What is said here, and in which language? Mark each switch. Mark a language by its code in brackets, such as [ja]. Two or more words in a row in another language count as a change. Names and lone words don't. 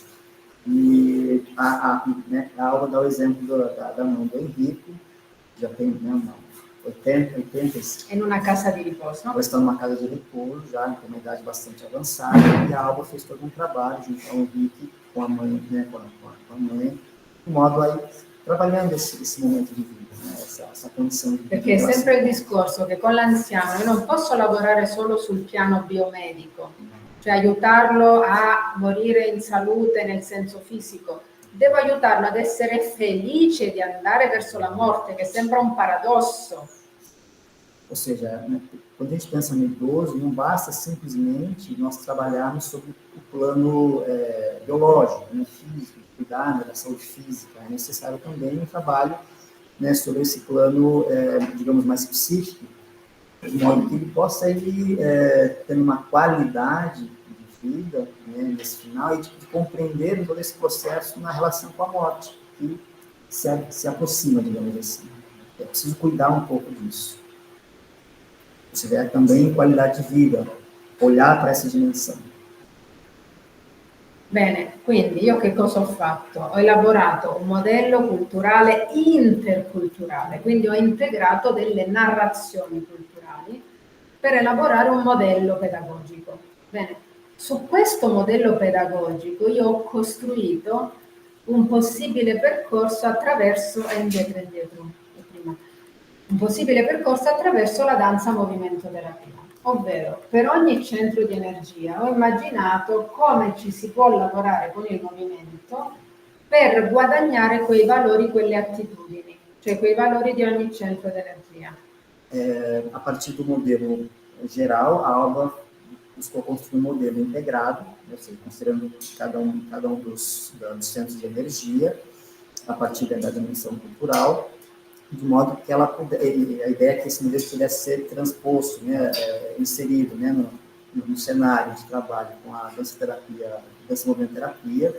[pt] E né, a Alba dá o exemplo da mãe do Henrico, já tem, né, 80. Em uma casa de repouso. Ela está numa casa de repouso, já com uma idade bastante avançada, e a Alba fez todo um trabalho junto ao Henrique, com a mãe, né, com a mãe, de modo aí, trabalhando esse momento de vida. Essa condição di [it] perché è sempre il discorso che con l'anziano io non posso lavorare solo sul piano biomedico, cioè aiutarlo a morire in salute nel senso fisico, devo aiutarlo ad essere felice di andare verso la morte, che sembra un paradosso. [pt] Ou seja, né, quando a gente pensa no idoso, não basta simplesmente nós trabalharmos sobre o plano biológico, né, físico, cuidar, né, da saúde física. É necessário também um trabalho, né, sobre esse plano, digamos, mais psíquico, de modo que ele possa ir ter uma qualidade de vida, né, nesse final, e de compreender todo esse processo na relação com a morte, que se aproxima, digamos assim. É preciso cuidar um pouco disso. Você vê também qualidade de vida, olhar para essa dimensão. [it] Bene, quindi io che cosa ho fatto? Ho elaborato un modello culturale interculturale, quindi ho integrato delle narrazioni culturali per elaborare un modello pedagogico. Bene, su questo modello pedagogico io ho costruito un possibile percorso attraverso, un possibile percorso attraverso la danza movimento terapia. Ovvero, per ogni centro di energia ho immaginato come ci si può lavorare con il movimento per guadagnare quei valori, quelle attitudini, cioè quei valori di ogni centro di energia. [pt] A partir do modelo geral, a Alba buscou construir um modelo integrado, ou seja, considerando cada um dos centros de energia, a partir da dimensão cultural, de modo que a ideia é que esse modelo pudesse ser transposto, né, inserido, né, no cenário de trabalho com a dança-movimento-terapia.